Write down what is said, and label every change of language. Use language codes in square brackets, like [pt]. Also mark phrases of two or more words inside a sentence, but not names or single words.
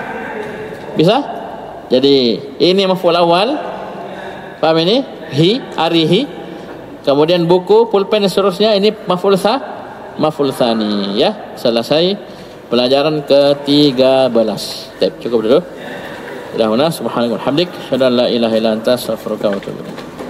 [id] Bisa? Jadi ini [ar] مفعول أول. [id] Paham ini? Hi, arihi. Kemudian buku, pulpen dan seterusnya. Ini [ar] مفعول ثان. [id] Ya, selesai pelajaran ke-13. Cukup dulu. [ar] سبحان الله وبحمدك أشهد لا إله إلا أنت أستغفرك وأتوب إليك.